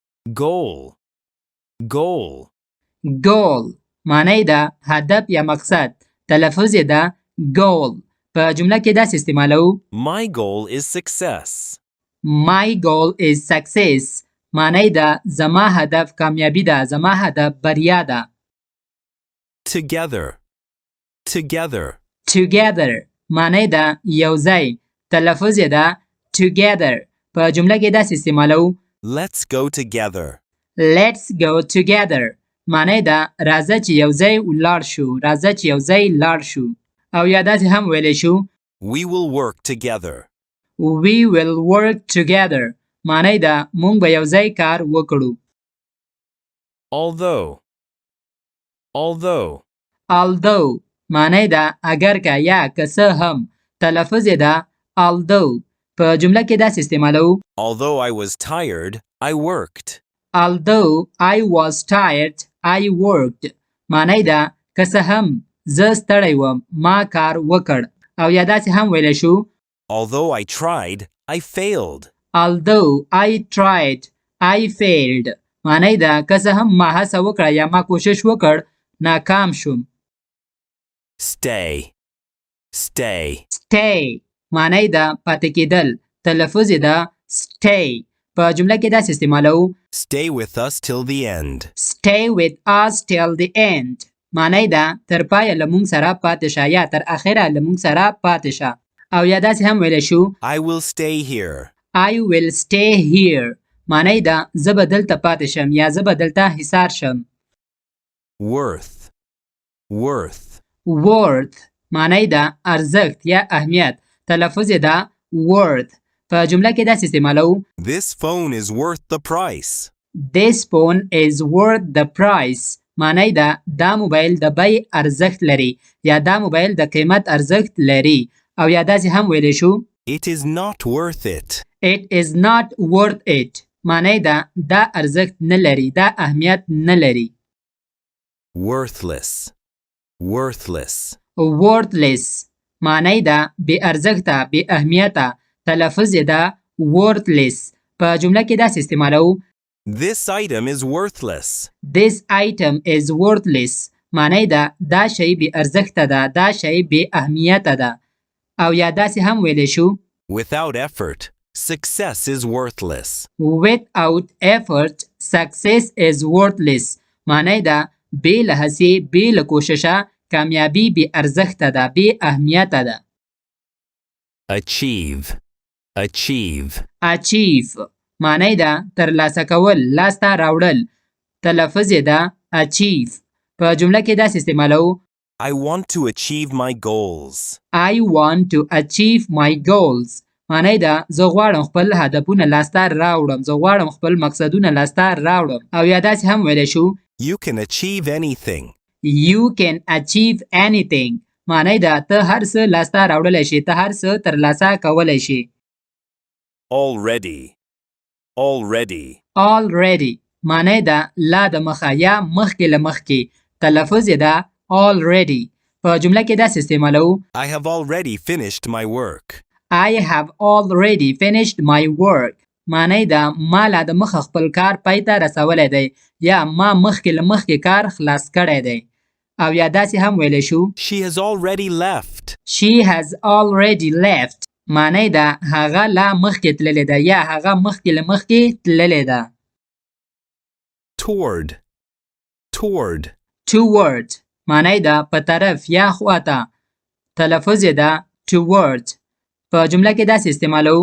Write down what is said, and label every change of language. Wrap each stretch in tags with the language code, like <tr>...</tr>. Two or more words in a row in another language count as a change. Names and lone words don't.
<en>goal goal</en> <ps>goal معنی ده هدف یا مقصد تلفظ یې ده goal په جمله کې داسې استعمالو</ps> <en>My goal is success. My goal is success</en> <ps>معنی ده زما هدف کامیابی ده زما هدف بریا ده</ps> <en>Together together</en> <ps>together معنی ده یوځای تلفظ یې ده together په جمله کې داسې استعمالو</ps> <en>Let's go together. Let's go together</en> <ps>معنی ده راځه چې یوځای ولاړ شو راځه چې یوځای لاړ شو او یا داسې هم ویلی شو</ps> <en>We will work together. We will work together</en> <ps>معنی ده مونږ به یوځای کار وکړو although معنی ده اگر که یا که څه هم تلفظ یې ده although په جمله کې داسې استعمالو</ps> <en>Although I was tired, I worked. Although I was tired, I worked.</en> <ps>معنی ده که څه هم زه ستړی وم ما کار وکړ او یا داسې هم ویلی شو</ps> <en>Although I tried, I failed. Although I tried, I failed.</en> <ps>معنی ده که څه هم ما هڅه وکړه یا ما کوشش وکړ ناکام شوم Stay معنی ده پاتې کېدل تلفظ یې ده stay په جمله کې داسې استعمالو</ps> <en>Stay with us till the end. Stay with us till the end</en> <ps>معنی ده تر پایه له مونږ سره پاتې شه یا تر اخره له مونږ سره پاتې شه او یا داسې هم ویلی شو</ps> <en>I will stay here. I will stay here</en> <ps>معنی ده زه به دلته پاتې شم یا زه به دلته حصار شم Worth معنی ده ارزښت یا اهمیت تلفظ یې ده worth په جمله کې داسې استعمالو</ps> <en>This phone is worth the price. This phone is worth the price</en> <ps>معنی ده دا موبایل د بیې ارزښت لري یا دا موبایل د قیمت ارزښت لري او یا داسې هم ویلی شو</ps> <en>It is not worth it. It is not worth it</en> <ps>معنی ده دا ارزښت نه لري دا اهمیت نه لري Worthless معنی ده بې ارزښته بې اهمیته تلفظ یې ده worthless په جمله کې داسې استعمالو</ps> <en>This item is worthless. This item is worthless</en> <ps>معنی ده دا شی بې ارزښته ده دا شی بې اهمیته ده او یا داسې هم ویلی شو</ps> <en>Without effort, success is worthless. Without effort, success is worthless</en> <ps>معنی ده بې له هڅې بې له کوششه کامیابي بې ارزښته ده بې اهمیته ده Achieve معنی ده ترلاسه کول لاسته راوړل تلفظ یې ده achieve په جمله کې داسې استعمالو</ps> <en>I want to achieve my goals. I want to achieve my goals</en> <ps>معنی ده زه غواړم خپل هدفونه لاسته راوړم زه غواړم خپل مقصدونه لاسته راوړم او یا داسې هم ویلی شو</ps> <en>You can achieve anything. You can achieve anything</en> <ps>معنی ده ته هر څه لاسته راوړلی شي ته هر څه ترلاسه کولی شي Already معنی ده لا د مخه یا مخکې له مخکې تلفظ یې ده already په جمله کې داسې استعمالو</ps> <en>I have already finished my work. I have already finished my work</en> <ps>معنی ده ما لا د مخه خپل کار پای ته رسولی دی یا ما مخکې له مخکې کار خلاص کړی دی او یا داسې هم ویلی شو</ps> <en>She has already left. She has already left</en> <ps>معنی ده هغه لا مخکې تللی ده یا هغه مخکې له مخکې تللی ده Toward معنی ده په طرف یا خواته تلفظ یې ده toward په جمله کې داسې استعمالو</ps>